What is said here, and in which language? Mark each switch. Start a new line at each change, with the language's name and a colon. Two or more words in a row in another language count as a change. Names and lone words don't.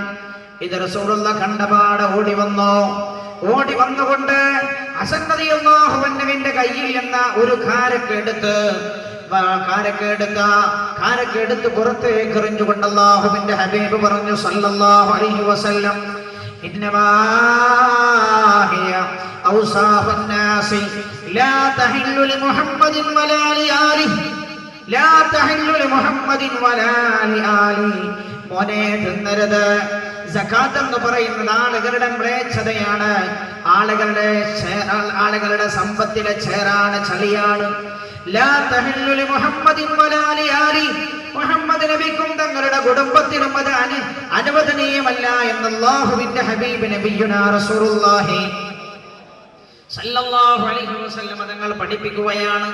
Malayalam: ഇത് റസൂലുള്ള കണ്ടപാടെ ഓടി വന്നുകൊണ്ട് ഹസൻ റളിയല്ലാഹു അൻഹുവിന്റെ കയ്യിൽ എന്ന ഒരു കാരക്ക എടുത്ത് പുറത്തേക്ക് എറിഞ്ഞുകൊണ്ട് അല്ലാഹുവിന്റെ ഹബീബ് പറഞ്ഞു
Arabic: صلى الله عليه وسلم, إنما هي أوصاف الناس لا تحل لمحمد ولا لآله لا تحل لمحمد ولا لآله.
Malayalam: മോനെ തിന്നരുത്. സകാത്ത് എന്ന് പറയുന്നത് ആളുകളുടെ മ്ലേച്ഛതയാണ്, ആളുകളുടെ സമ്പത്തിലെ ചേറാണ്, ചളിയാണ്.
Arabic: لا تحل لمحمد ولا لآل.
Malayalam: മുഹമ്മദ് നബിക്കും തങ്ങളുടെ കുടുംബത്തിനും അത് അനുവദനീയമല്ല എന്ന് അല്ലാഹുവിന്റെ ഹബീബ് നബിയുനാ റസൂലുള്ളാഹി
Arabic: صلى الله عليه وسلم
Malayalam: തങ്ങൾ പഠിപ്പിക്കുകയാണ്.